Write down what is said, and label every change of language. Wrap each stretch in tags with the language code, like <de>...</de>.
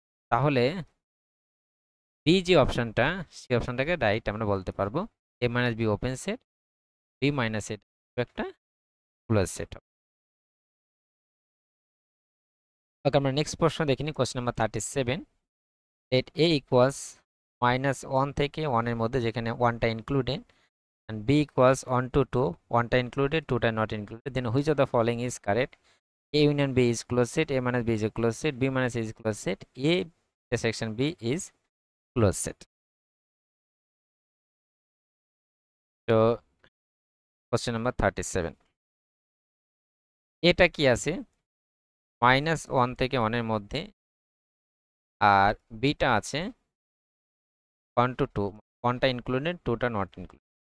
<bn>তাহলে বি যে অপশনটা, সেই অপশনটাকে রাইট আমরা বলতে পারবো, এ minus be open set, B minus এটা একটা ক্লোজ সেট হবে। ওকে, আমরা নেক্সট প্রশ্ন দেখিনি, question number 37।</bn> <en>let a equals -1</en> <bn>থেকে 1 এর মধ্যে, যেখানে 1টা included,</bn> <en>and b equals 1 to 2, 1টা included, 2টা not included, then which of the following is correct? A union B is closed set, A minus B is a closed set, B minus A is closed set, A intersection B is closed set. So question number 37,</en> <bn>এটা কি আছে, -1 থেকে 1 এর মধ্যে, আর beta আছে 1 to 2, 1টা included, 2টা</bn> <en>not included।</en>